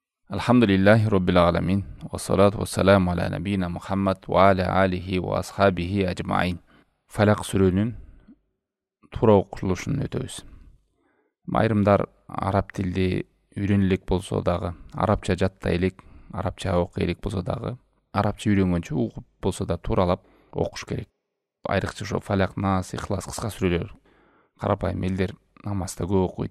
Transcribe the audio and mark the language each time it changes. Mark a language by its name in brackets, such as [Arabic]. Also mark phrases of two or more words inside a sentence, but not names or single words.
[Arabic] الحمد لله رب العالمين. والصلاة والسلام على نبينا محمد وعلى آله وأصحابه أجمعين. [Kyrgyz] Falaq сүрөнүн туура окулушун өтөбүз. Айрымдар араб тилди үйрөнө болсо дагы, арабча жаттай элек, арабча окуй элек болсо дагы, арабча үйрөнгөнчө угуп болсо да тууралап окуш керек. Айрыкча ошо Falaq, Nas, Ихлас кыска сүрөлөр карапайым элдер намазда көп окуйт.